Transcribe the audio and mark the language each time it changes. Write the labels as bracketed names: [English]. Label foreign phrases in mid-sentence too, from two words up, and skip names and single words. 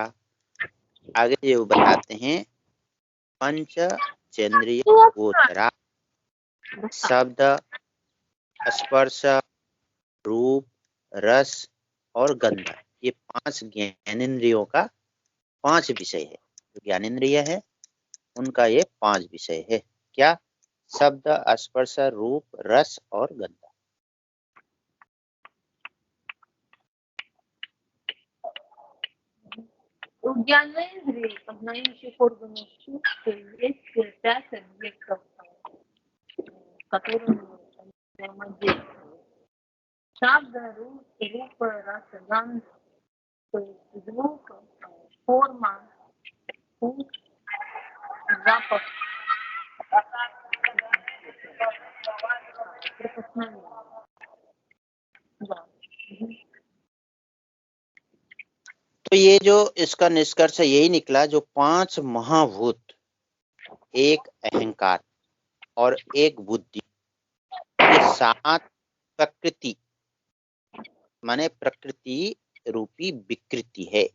[Hindi] आगे जो बताते हैं पंचचेंद्रिय गोचरा, शब्द, स्पर्श, रूप, रस और गंध, ये 5 ज्ञानेंद्रियों का 5 विषय है। जो ज्ञानेंद्रिय है उनका ये 5 विषय है। क्या? शब्द, स्पर्श, रूप, रस और गंध। [Russian] У Геометрии, познающих органов чувств, есть 5 объектов, с которыми взаимодействуют. Шабда, рупа, раса, ганг, то есть звук, форма, вкус, запах, прикосновение. Да. [Hindi] तो ये जो इसका निष्कर्ष यही निकला, जो 5 महाभूत, एक अहंकार और एक बुद्धि, ये 7 प्रकृति माने प्रकृति रूपी विकृति है।